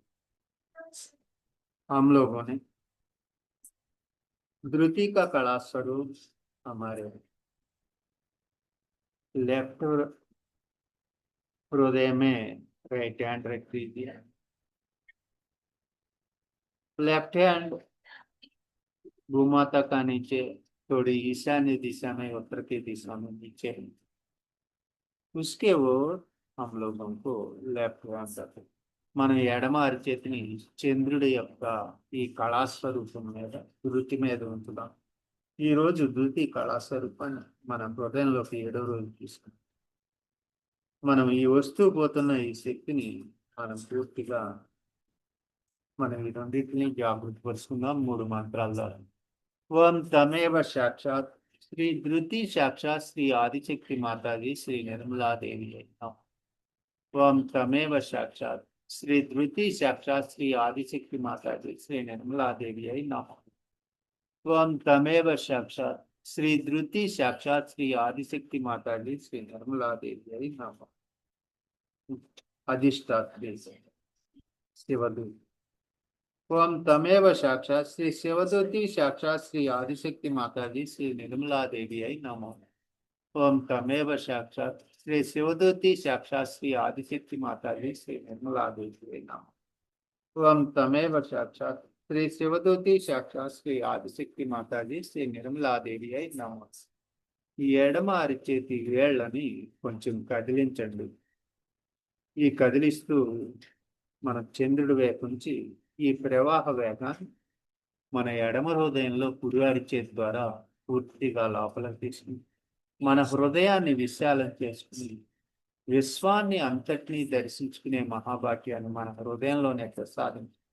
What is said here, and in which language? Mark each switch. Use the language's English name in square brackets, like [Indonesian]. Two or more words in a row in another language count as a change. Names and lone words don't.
[Hindi] हम लोगों ने धृति का कला स्वरूप हमारे लेफ्ट हृदय में [English] right hand [Hindi] रख दीजिए. [English] left hand [Hindi] भूमाता का नीचे थोड़ी ईशान्य दिशा में, उत्तर की दिशा में नीचे है. उसके ओर हम लोगों को [English] left hand [Hindi] रखें. [Telugu] మనం ఎడమ అరచేతిని చంద్రుడి యొక్క ఈ కళాస్వరూపం మీద, ధృతి మీద ఉంచుదాం. ఈరోజు ధృతి కళాస్వరూపాన్ని మనం హృదయంలోకి 7వ రోజు తీసుకుంటాం. మనం ఈ వస్తువు పోతున్న ఈ శక్తిని మనం పూర్తిగా మనం ఈ రెండింటిని జాగృతి పరుచుకుందాం 3 మంత్రాల ద్వారా. [Sanskrit] ఓం తమేవ సాక్షాత్ శ్రీ ధృతి సాక్షాత్ శ్రీ ఆదిశక్తి మాతాజీ శ్రీ నిర్మలాదేవి అయినా. ఓం తమేవ సాక్షాత్ श्री धृति साक्षात श्री आदिशक्ति माता जी श्री निर्मला देवी नमः. ओम तमेव साक्षात श्री धृति साक्षात श्री आदिशक्ति माता जी श्री निर्मला देवी नमः. अधिष्ठात्री शिवदूत. ओम तमेव साक्षात श्री शिवदूती साक्षात श्री आदिशक्ति माता जी श्री निर्मला देवी नमः. ओम तमेव साक्षात श्री शिवदूती साक्षात श्री आदिशक्ति माता जी श्री निर्मला देवी नमः. ओम तमेव साक्षात श्री शिवदूती साक्षात श्री आदिशक्ति माता जी श्री निर्मला देवी नमः. [Telugu] ఈ ఎడమ అరిచేతి వేళ్ళని కొంచెం కదిలించండి. ఈ కదిలిస్తూ మన చంద్రుడి వైపు నుంచి ఈ ప్రవాహ వేగాన్ని మన ఎడమ హృదయంలో కుడి అరిచేతి ద్వారా పూర్తిగా లోపలికి తీసుకుని మన హృదయాన్ని విశాలం చేసుకుని విశ్వాన్ని అంతటినీ దర్శించుకునే మహాభాగ్యాన్ని మన హృదయంలోనే ప్రసాదించి